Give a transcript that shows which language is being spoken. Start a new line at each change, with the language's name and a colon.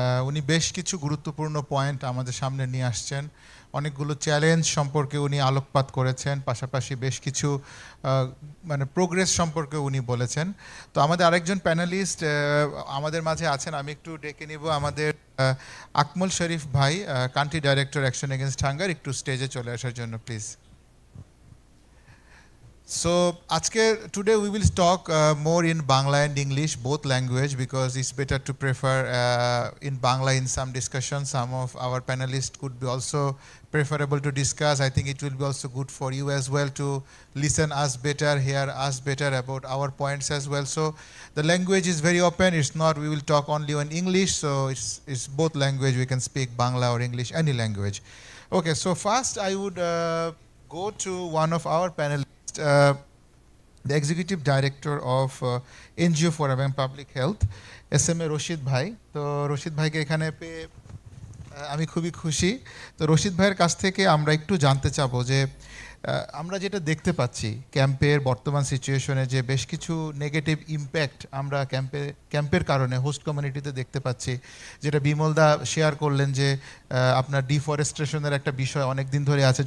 Bangla: উনি বেশ কিছু গুরুত্বপূর্ণ পয়েন্ট আমাদের সামনে নিয়ে আসছেন, অনেকগুলো চ্যালেঞ্জ সম্পর্কে উনি আলোকপাত করেছেন, পাশাপাশি বেশ কিছু মানে প্রোগ্রেস সম্পর্কে উনি বলেছেন। তো আমাদের আরেকজন প্যানেলিস্ট আমাদের মাঝে আছেন, আমি একটু ডেকে নিব আমাদের আকমল শরীফ ভাই, country director action against hunger, একটু স্টেজে চলে আসার জন্য please.
English: So, today we will talk more in Bangla and English, both language, because it's better to prefer in Bangla in some discussion. Some of our panelists could be also preferable to discuss. I think it will be also good for you as well to listen us better, hear us better about our points as well. So the language is very open. It's not we will talk only in English, so it's both language. We can speak Bangla or English, any language. Okay, so first I would go to one of our panelists, the Executive Director of NGO for Public Health, SMA Rashid ভাই।
Bangla: তো রশিদ ভাইকে এখানে পেয়ে আমি খুবই খুশি। তো রশিদ ভাইয়ের কাছ থেকে আমরা একটু জানতে চাবো যে আমরা যেটা দেখতে পাচ্ছি ক্যাম্পের বর্তমান সিচুয়েশনে যে বেশ কিছু নেগেটিভ ইম্প্যাক্ট আমরা ক্যাম্পের কারণে হোস্ট কমিউনিটিতে দেখতে পাচ্ছি, যেটা বিমলদা শেয়ার করলেন যে আপনার ডিফরেস্টেশনের একটা বিষয় অনেক দিন ধরে আছে।